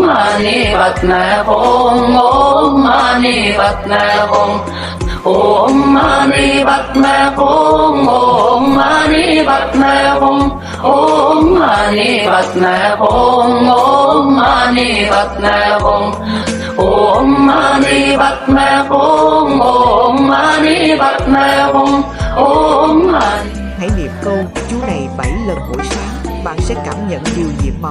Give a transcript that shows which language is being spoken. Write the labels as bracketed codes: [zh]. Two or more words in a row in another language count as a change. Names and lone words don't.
[sa] मणि पद्मे हूं ओं मणि पद्मे हूं ओं मणि पद्मे हूं ओं मणि पद्मे हूं ओं मणि पद्मे हूं ओं मणि पद्मे हूं ओं मणि पद्मे हूं ओं मणि पद्मे हूं ओं मणि. [vi] Hãy niệm câu chú này 7 lần mỗi sáng, bạn sẽ cảm nhận điều nhiệm màu.